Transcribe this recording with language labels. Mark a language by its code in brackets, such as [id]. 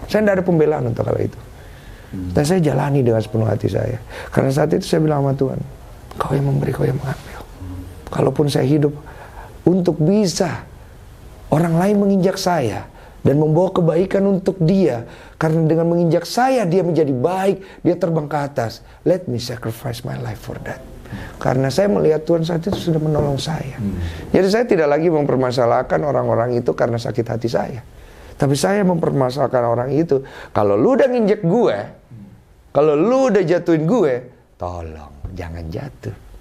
[id] Saya enggak ada pembelaan untuk hal itu. Dan saya jalani dengan sepenuh hati saya. Karena saat itu saya bilang sama Tuhan, Kau yang memberi, Kau yang mengambil. Kalaupun saya hidup untuk bisa orang lain menginjak saya dan membawa kebaikan untuk dia, karena dengan menginjak saya dia menjadi baik, dia terbang ke atas. [en] Let me sacrifice my life for that. [id] Karena saya melihat Tuhan saat itu sudah menolong saya. Jadi saya tidak lagi mempermasalahkan orang-orang itu karena sakit hati saya. Tapi saya mempermasalahkan orang itu, kalau lu udah nginjek gue, kalau lu udah jatuhin gue, tolong jangan jatuh.